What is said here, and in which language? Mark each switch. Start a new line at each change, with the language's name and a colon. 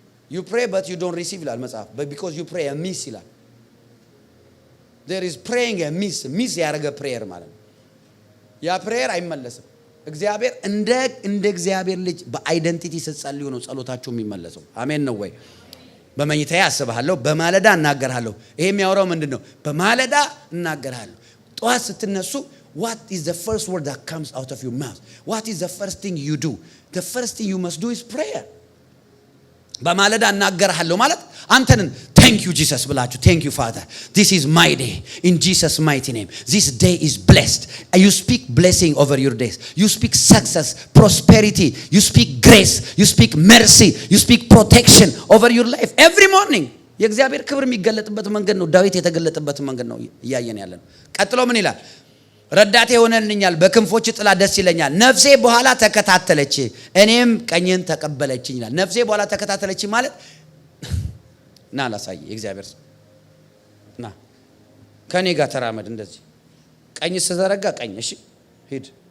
English: you pray but you don't receive
Amharic: ይላል መጽሐፍ።
English: but because you pray amiss
Amharic: ይላል።
English: there is praying amiss
Amharic: ያረገ prayer ማለት ነው። ያ prayer አይመለስም። እግዚአብሔር እንደ እግዚአብሔር ልጅ በአይደንቲቲ ስትጸልዩ ነው ጸሎታችሁ የሚመለሰው። አሜን ነው ወይ? በመኝታዬ አስብሃለሁ፣ በማለዳ እናገርሃለሁ። ይሄ የሚያወራው ምንድነው? በማለዳ እናገርሃለሁ። ጠዋት ስትነሱ
English: what is the first word that comes out of your mouth? What is the first thing you do? The first thing you must do is prayer.
Amharic: በማለዳ እናገርሃለሁ ማለት አንተን
English: thank you Jesus
Amharic: ብላችሁ
English: thank you Father, this is my day in Jesus mighty name. This day is blessed. You speak blessing over your days. You speak success, prosperity. You speak grace. You speak mercy. You speak protection over your life every morning.
Amharic: የእግዚአብሔር ክብር የሚገለጥበት መንገድ ነው። ዳዊት የተገለጠበት መንገድ ነው እያየን ያለን። ቀጥሎ ምን ይላል? ረዳቴ ሆነልኛል፣ በክንፎች ጥላ ደስ ይለኛል። ነፍሴ በኋላ ተከታተለች፣ እኔም ቀኝን ተቀበለችኝ ይላል። ነፍሴ በኋላ ተከታተለች ማለት ና ላሳይ የእግዚአብሔር ሰው ና ከኔ ጋር ተራመድ። እንደዚህ ቀኝ ስዘረጋ ቀኝ፣ እሺ ሂድ።